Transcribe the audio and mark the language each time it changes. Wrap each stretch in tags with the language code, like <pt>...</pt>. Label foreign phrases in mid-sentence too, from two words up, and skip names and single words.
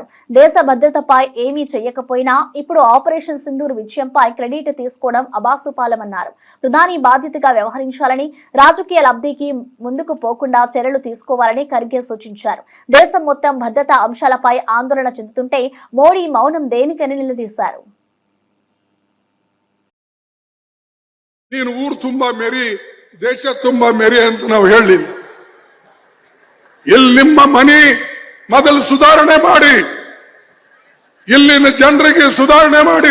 <te>దేశ భద్రతపై ఏమీ చేయకపోయినా ఇప్పుడు ఆపరేషన్ సింధూర్ విజయంపై క్రెడిట్ తీసుకోవడం అబాసుపాలమన్నారు. ప్రధాని బాధ్యతగా వ్యవహరించాలని, రాజకీయ లబ్ధికి ముందుకు పోకుండా చర్యలు తీసుకోవాలని ఖర్గే సూచించారు. దేశం మొత్తం భద్రతా అంశాలపై ఆందోళన చెందుతుంటే మోడీ మౌనం దేనికని నిలదీశారు.</te> <kn>ನೀನು ಊರು ತುಂಬಾ ಮೆರಿ, ದೇಶ ತುಂಬಾ ಮೆರಿ ಅಂತ ನಾವು ಹೇಳಲಿಲ್ಲ. ಇಲ್ಲಿ ನಿಮ್ಮ ಮನೆ ಮೊದಲು ಸುಧಾರಣೆ ಮಾಡಿ, ಇಲ್ಲಿನ ಜನರಿಗೆ ಸುಧಾರಣೆ ಮಾಡಿ.</kn>